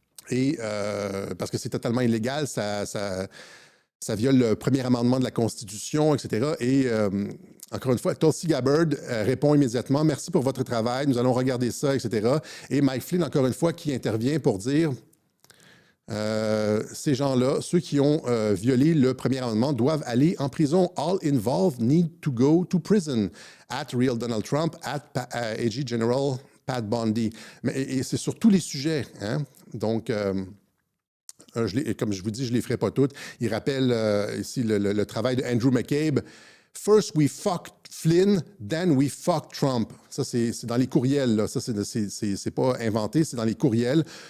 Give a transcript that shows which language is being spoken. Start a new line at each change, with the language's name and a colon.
French: Et parce que c'est totalement illégal, ça viole le premier amendement de la Constitution, etc. Et encore une fois, Tulsi Gabbard répond immédiatement « Merci pour votre travail, nous allons regarder ça, etc. » Et Mike Flynn, encore une fois, qui intervient pour dire ces gens-là, ceux qui ont violé le premier amendement, doivent aller en prison.
English: All involved need to go to prison. At Real Donald Trump, at AG General Pat Bundy.
French: Et c'est sur tous les sujets. Hein? Donc, comme je vous dis, je ne les ferai pas toutes. Il rappelle ici le travail de Andrew McCabe.
English: First we fucked Flynn, then we fucked Trump.
French: Ça, c'est dans les courriels. Là. Ça, c'est pas inventé, c'est dans les courriels.